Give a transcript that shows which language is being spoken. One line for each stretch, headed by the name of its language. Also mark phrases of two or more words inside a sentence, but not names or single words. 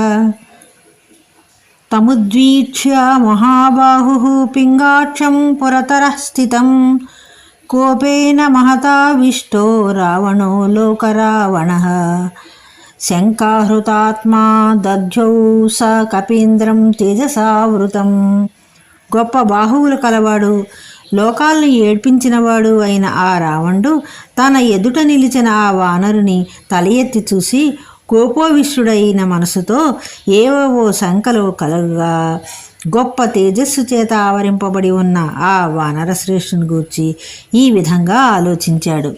Sanskrit: तमुद्वीक्ष्य महाबाहुः पिङ्गाक्षं पुरतरः स्थितं कोपेन महताविष्टो रावणो लोकरावणः। शङ्काहृतात्मा दध्यौ स कपीन्द्रं तेजसावृतं।
Telugu: గొప్ప బాహువులు కలవాడు, లోకాలను ఏడ్పించినవాడు అయిన ఆ రావణుడు తన ఎదుట నిలిచిన ఆ వానరుని తల ఎత్తి చూసి కోపోవిష్ఠుడైన మనసుతో ఏవేవో శంకలు కలగగా గొప్ప తేజస్సు చేత ఆవరింపబడి ఉన్న ఆ వానర శ్రేష్ఠుని గూర్చి ఈ విధంగా ఆలోచించాడు.